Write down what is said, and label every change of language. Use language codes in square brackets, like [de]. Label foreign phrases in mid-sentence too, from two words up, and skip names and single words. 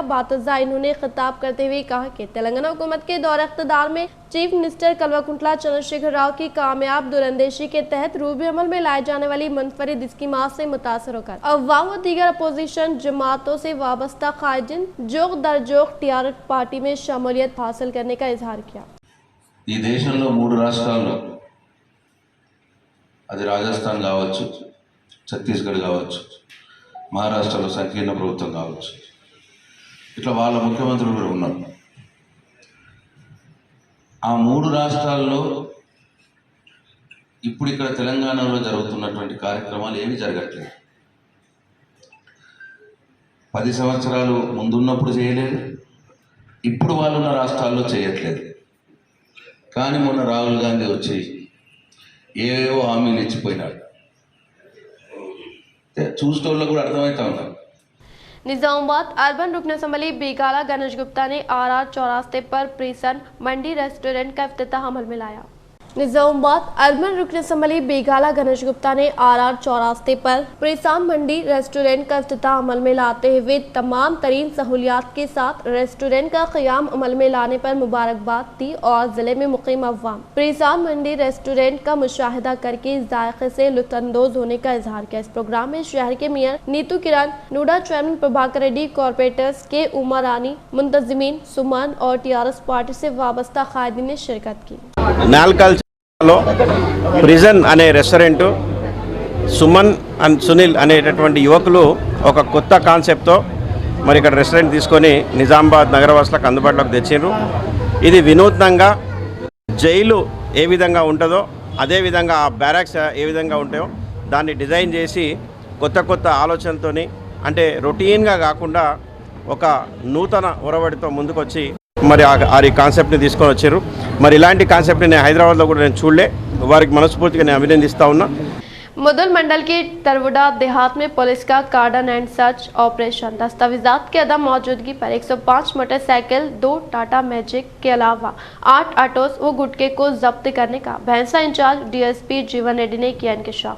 [ur] بعدازاں انہوں نے خطاب کرتے ہوئے کہا کہ تلنگانہ حکومت کے دور اقتدار میں [en] chief minister [ur] کلواکنتلا چندرشیکھر راؤ کی کامیاب دوراندیشی کے تحت روبہ عمل میں لائے جانے والی منفرد اسکیمات سے متاثر ہو کر عوام و دیگر اپوزیشن جماعتوں سے وابستہ قائدین جوق در جوق TRS پارٹی میں شمولیت حاصل کرنے کا اظہار کیا. [te] ఈ దేశంలో 3 రాష్ట్రాల్లో, అది రాజస్థాన్ కావచ్చు, ఛత్తీస్గఢ్ కావచ్చు, మహారాష్ట్రలో సంకీర్ణ ప్రభుత్వం కావచ్చు, ఇట్లా వాళ్ళ ముఖ్యమంత్రులు కూడా ఉన్నారు। ఆ 3 రాష్ట్రాల్లో ఇప్పుడు ఇక్కడ తెలంగాణలో జరుగుతున్నటువంటి కార్యక్రమాలు ఏమీ జరగట్లేదు। 10 సంవత్సరాలు ముందున్నప్పుడు చేయలేదు, ఇప్పుడు వాళ్ళున్న రాష్ట్రాల్లో చేయట్లేదు। కానీ మొన్న రాహుల్ గాంధీ వచ్చి ఏవేవో హామీలు ఇచ్చిపోయినాడు, చూసేటోళ్ళకు కూడా అర్థమవుతా ఉన్నారు। [ur] نظام آباد اربن رکن اسمبلی بیگالا گنیش گپتا نے RR چوراستے پر پریسن منڈی ریسٹورنٹ کا افتتاح عمل میں لایا. نظام آباد اربن رکن اسمبلی بیگالا گنیش گپتا نے RR چوراستے پر پریسان منڈی ریسٹورنٹ کا افتتاح عمل میں لاتے ہوئے تمام ترین سہولیات کے ساتھ ریسٹورنٹ کا قیام عمل میں لانے پر مبارکباد دی اور ضلعے میں مقیم عوام پریسان منڈی ریسٹورنٹ کا مشاہدہ کرکے اس ذائقے سے لطف اندوز ہونے کا اظہار کیا. اس پروگرام میں شہر کے میئر نیتو کرن، نوڈا چیئرمین پربھاکر ریڈی، کارپوریٹرس کے عمر رانی، منتظمین، سمن اور TRS پارٹی سے وابستہ قائدین نے شرکت کی. [te] నాల్కల్లో ప్రిజన్ అనే రెస్టారెంట్ సుమన్ అండ్ సునీల్ అనేటటువంటి యువకులు ఒక కొత్త కాన్సెప్ట్తో మరి ఇక్కడ రెస్టారెంట్ తీసుకొని నిజామాబాద్ నగరవాసులకు అందుబాటులోకి తెచ్చారు. ఇది వినూత్నంగా జైలు ఏ విధంగా ఉంటుందో అదేవిధంగా ఆ బ్యారాక్స్ ఏ విధంగా ఉంటాయో దాన్ని డిజైన్ చేసి కొత్త కొత్త ఆలోచనలతోని అంటే రొటీన్గా కాకుండా ఒక నూతన ఒరవడితో ముందుకొచ్చి మరి ఆ కాన్సెప్ట్ని తీసుకొని వచ్చారు. మరి ఇలాంటి కాన్సెప్ట్ని నేను హైదరాబాద్లో కూడా నేను చూడలే. వారికి మనస్ఫూర్తిగా నేను అభినందిస్తా ఉన్నా. [ur] مدل منڈل کے تروڑا دیہات میں پولیس کا [en] cordon and search operation, [ur] دستاویزات کی عدم موجودگی پر 105 موٹرسائیکل، 2 ٹاٹا میجک کے علاوہ 8 آٹوز و گٹکے کو ضبط کرنے کا بھینسہ انچارج DSP جیون ریڈی نے کیا انکشاف.